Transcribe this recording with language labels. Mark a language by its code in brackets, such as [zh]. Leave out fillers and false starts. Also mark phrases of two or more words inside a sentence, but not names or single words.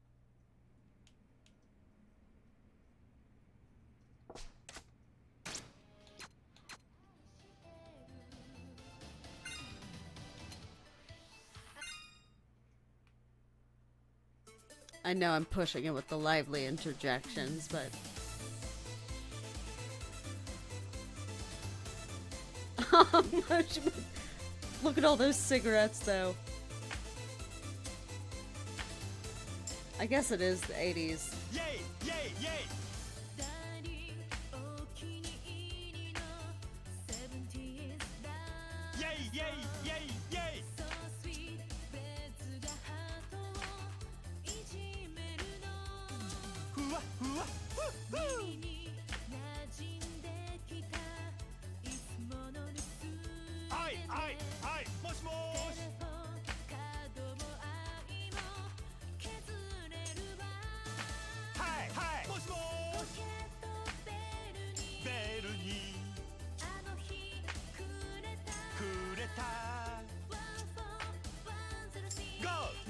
[en] I know I'm pushing it with the lively interjections, but... Look at all those cigarettes, though. I guess it is the 80s. Yay! Yay! Yay! Yay! Yay! Yay! Yay! Hua! Hua! Hoo! Ai! Ai! Ai! [ja] Moshi moshi! [en] Hi! Hi! [ja] Moshi moshi! ベルにくれた [en] Go! Go!